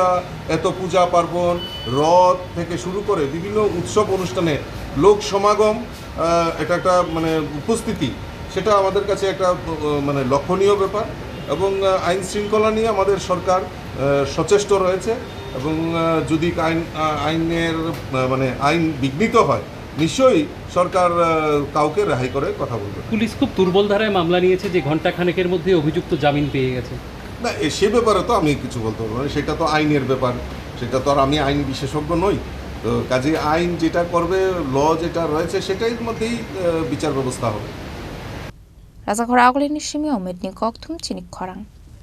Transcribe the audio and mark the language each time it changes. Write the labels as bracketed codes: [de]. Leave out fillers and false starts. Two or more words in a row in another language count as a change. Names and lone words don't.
[bn] এত পূজা পার্বণ রথ থেকে শুরু করে বিভিন্ন উৎসব অনুষ্ঠানে লোক সমাগম এটা একটা মানে উপস্থিতি সেটা আমাদের কাছে একটা মানে লক্ষণীয় ব্যাপার এবং আইন শৃঙ্খলা নিয়ে আমাদের সরকার সচেষ্ট রয়েছে এবং যদি আইনের মানে আইন বিঘ্নিত হয় নিশ্চয়ই সরকার কাউকে রেহাই করে কথা বলবে পুলিশ খুব দুর্বল ধারায় মামলা নিয়েছে যে ঘন্টা খানেকের মধ্যে অভিযুক্ত জামিন পেয়ে গেছে না সে ব্যাপারে তো আমি কিছু বলতে পারবো না সেটা তো আইনের ব্যাপার সেটা তো আর আমি আইন বিশেষজ্ঞ নই তো কাজে আইন যেটা করবে ল যেটা রয়েছে সেটাই মধ্যেই বিচার ব্যবস্থা হবে [trp] Raza khora agli ni shimi omet ni kok thum chini khorang